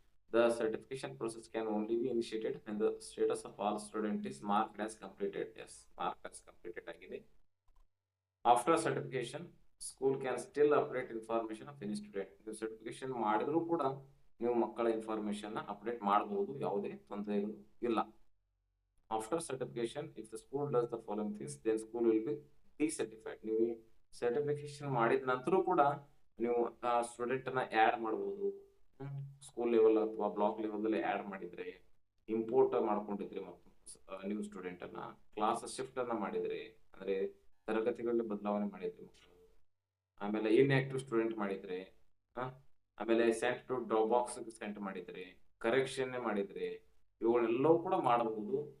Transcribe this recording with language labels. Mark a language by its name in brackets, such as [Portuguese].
[English] The certification process can only be initiated when the status of all student is marked as completed. Yes, marked as completed ಆಗಿದೆ. After certification, school can still update information of any student. [Kannada] ನೀವು certification ಮಾಡಿದ್ರು ಕೂಡ ನೀವು ಮಕ್ಕಳ information update ಮಾಡಬಹುದು, ಯಾವುದೇ ತೊಂದರೆಗಳು ಇಲ್ಲ. [English] After certification, if the school does the following things, then school will be decertified. [Kannada] ನೀವು ಸರ್ಟಿಫಿಕೇಶನ್ ಮಾಡಿದ ನಂತರ ಕೂಡ ನೀವು ಸ್ಟೂಡೆಂಟ್ ಅನ್ನ ಆಡ್ ಮಾಡಬಹುದು. ಸ್ಕೂಲ್ ಲೆವೆಲ್ ಅಥವಾ ಬ್ಲಾಕ್ ಲೆವೆಲ್ ಅಲ್ಲಿ ಆಡ್ ಮಾಡಿದ್ರೆ, ಇಂಪೋರ್ಟ್ ಮಾಡ್ಕೊಂಡಿದ್ರೆ ಮತ್ತು ನ್ಯೂ ಸ್ಟೂಡೆಂಟ್ ಅನ್ನ, ಕ್ಲಾಸ್ ಶಿಫ್ಟ್ ಅನ್ನ ಮಾಡಿದ್ರೆ ಅಂದ್ರೆ ತರಗತಿಗಳಲ್ಲಿ ಬದಲಾವಣೆ ಮಾಡಿದ್ರೆ ಮಕ್ಕಳು, ಆಮೇಲೆ ಇನ್ಆಕ್ಟಿವ್ ಸ್ಟೂಡೆಂಟ್ ಮಾಡಿದ್ರೆ, ಆಮೇಲೆ sent to drop box scent ಮಾಡಿದ್ರೆ, ಕರೆಕ್ಷನ್ ಮಾಡಿದ್ರೆ, ಇವುಗಳೆಲ್ಲವೂ ಕೂಡ ಮಾಡಬಹುದು.